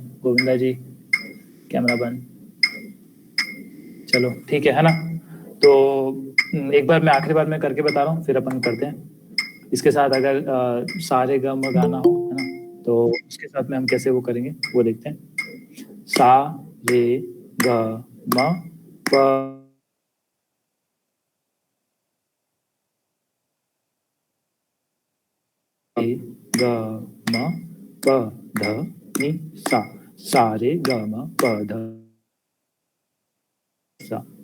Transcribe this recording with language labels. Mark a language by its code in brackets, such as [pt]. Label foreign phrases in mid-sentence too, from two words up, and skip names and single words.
[hi] गोविंदा जी कैमरा बंद। चलो ठीक है ना। तो एक बार मैं आखिरी बार मैं करके बता रहा हूँ फिर अपन करते हैं। इसके साथ अगर सारे गम गाना हो, है ना, तो उसके साथ में हम कैसे वो करेंगे वो देखते हैं। सा रे ग म प रे ग म प ध नि सा। सा रे ग म प ध सा।